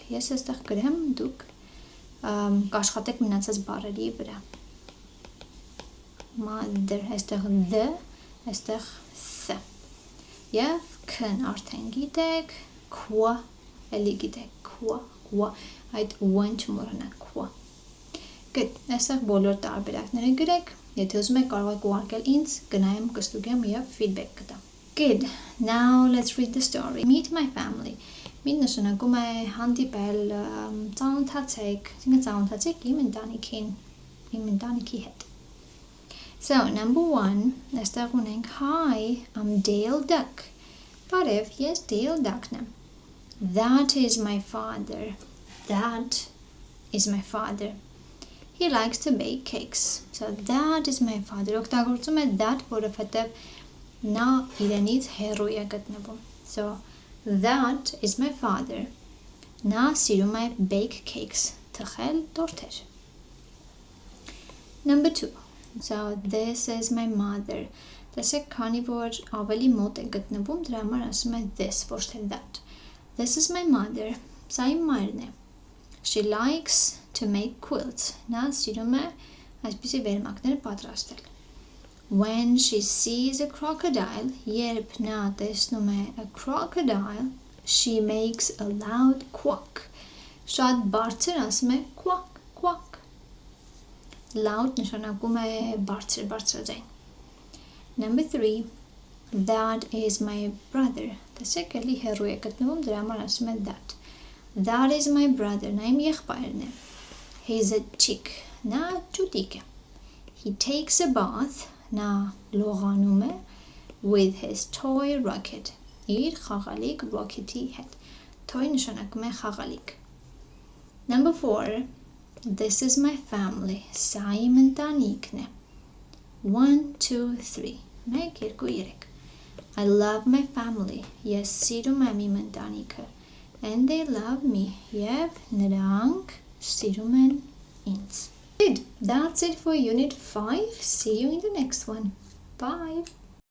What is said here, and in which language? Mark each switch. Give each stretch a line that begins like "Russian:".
Armenian: Ես այստեղ գրեմ, դուք կաշխատեք մնացած բառերի վրա. Mother, այստեղ դ, այստեղ th. Եվ քն արդեն գիտեք, էլի գիտեք, Kwa, այդ one չմոռանաք, kwa. Good, այստեղ բոլոր տարբերակները գրեք, եթե ուզում եք կարող եք ուղարկել ինձ, գնայեմ կստուգեմ և feedback կտամ.
English: Good, now let's read the story. Meet my family.
Armenian: Meet նշանակում է հանդիպել, ծանոթացեք, ծանոթացեք իմ ընտանիքի հետ.
English: So, number 1,
Armenian: այստեղ ունենք
English: Hi, I'm Dale Duck.
Armenian: Բարև, ես Dale Duck-ն եմ.
English: That is my father. That is my father. He likes to bake cakes. So, that is my father.
Armenian: Օգտագործում է that, որովհետև նա իրենից հեռու է գտնվում.
English: So, that is my father.
Armenian: Նա սիրում է
English: bake cakes,
Armenian: թխել տորթեր.
English: Number 2. So, this is my mother.
Armenian: Տեսեք, քանի որ ավելի մոտ է գտնվում, դրա համար ասում է this, ոչ թե that.
English: This is my mother.
Armenian: Սա իմ մայրն է.
English: She likes to make quilts.
Armenian: Նա սիրում է այսպիսի վերմակներ պատրաստել.
English: When she sees a crocodile,
Armenian: երբ նա տեսնում է
English: a crocodile, she makes a loud quack.
Armenian: Շատ բարձր ասում է quack, quack. Loud նշանակում է բարձրաձայն.
English: Number 3. That is my brother.
Armenian: Տեսեք, էլի հեռու է գտնվում, դրա համար ասում է that.
English: That is my brother.
Armenian: Նա իմ եղբայրն է.
English: He's a chick.
Armenian: Նա ճուտիկ է.
English: He takes a bath.
Armenian: Նա լողանում է
English: with his toy rocket.
Armenian: Իր խաղալիք rocket-ի հետ. Toy նշանակում է խաղալիք.
English: Number 4. This is my family.
Armenian: Սա իմ ընտանիքն է.
English: 1, 2, 3. 1, 2, 3. I love my family.
Armenian: Ես սիրում եմ իմ ընտանիքը.
English: And they love me.
Armenian: Եվ նրանք սիրում են ինձ.
English: Good. That's it for Unit 5. See you in the next one. Bye.